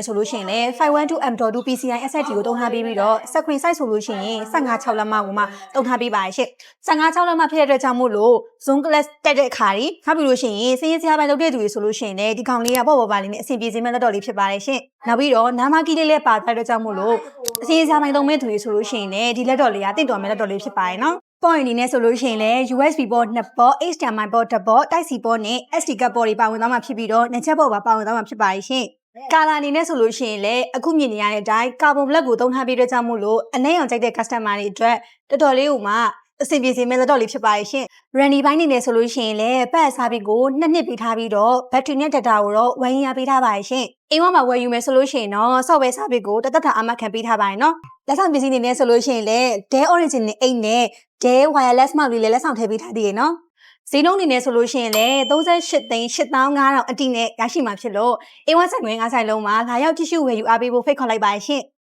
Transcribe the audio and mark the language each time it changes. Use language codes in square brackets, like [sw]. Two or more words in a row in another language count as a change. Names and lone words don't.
[my] ဆိုလို့ရှိရင်လည်း 512M.2 [en] PCI SSD [my] ကိုသုံးထားပြီးတော့ [en] screen size [my] ဆိုလို့ရှိရင် 15:6 လက်မကိုမှသုံးထားပေးပါရှင့်15:6 လက်မဖြစ်တဲ့အတွက်ကြောင့်မို့လို့ [en] zoom glass [my] တက်တဲ့အခါကြီးဖတ်ပြီးလို့ရှိရင်စည်ရေးစရာပိုင်းလုပ်တဲ့သူတွေဆိုလို့ရှိရင်လည်းဒီကောင်လေးကပေါ့ပါလေးနဲ့အဆင်ပြေစေမဲ့လက်တော်လေးဖြစ်ပါတယ် ရှင့်နောက်ပြီးတော့နာမကီလေးလည်းပါတဲ့အတွက်ကြောင့်မို့လို့စည်ရေးစရာပိုင်းသုံးမဲ့သူတွေဆိုလို့ရှိရင်လည်းဒီလက်တော်လေးကတင့်တော်မဲ့လက်တော်လေးဖြစ်ပါတယ်နော်point အနေနဲ့ဆိုလို့ရှိရင်လည်း [en] USB port 2 port HDMI port 1 port Type C port [my] နဲ့ [en] SD card port [my] တွေပါဝင်သွားမှာဖြစ်ပြီးတော့နှစ်ချက်ပေါ်ပါဝင်သွားမှာဖြစ်ပါရှင်။ကာလာအနေနဲ့ဆိုလို့ရှိရင်လည်းအခုမြင်နေရတဲ့အတိုင်း ကာဗွန်ဘလက်ကိုသုံးထားပြီးတဲ့ကြောင့်မို့လို့အနှဲ့အောင်ကြိုက်တဲ့ customer တွေအတွက်တော်တော်လေးကိုမှအဆင်ပြေစေမဲ့လက်တော်လေးဖြစ်ပါ ရှင်။ Randy ဘိုင်းနေနေဆိုလို့ရှိရင်လည်းပတ်စားပြီးကို2နှစ်ပေးထားပြီးတော့ battery နဲ့ data ကိုတော့ဝယ်ရင်ရပေးထားပါရှင်။အိမ်ဝမှာဝယ်ယူမယ်ဆိုလို့ရှိရင်တော့ software စားပြီးကိုတသက်တာအမှတ်ခံပေးထားပါရင်နော်။လက်ဆောင်ပစ္စည်းတွေနဲ့ဆိုလို့ရှိရင်လည်း Dell Origin နဲ့အိတ်နဲ့ Dell Wireless Mouse လေးလည်းလက်ဆောင်ထည့်ပေးထားသေးတယ်နော်။ဈေးနှုန်းအနေနဲ့ဆိုလို့ရှိရင်လည်း38,8500အတိနဲ့ရရှိမှာဖြစ်လို့အိမ်ဝဆိုင်ခွင့်5ဆိုင်လုံးမှာလာရောက်ကြည့်ရှုဝယ်ယူအားပေးဖို့ဖိတ်ခေါ်လိုက်ပါရှင်။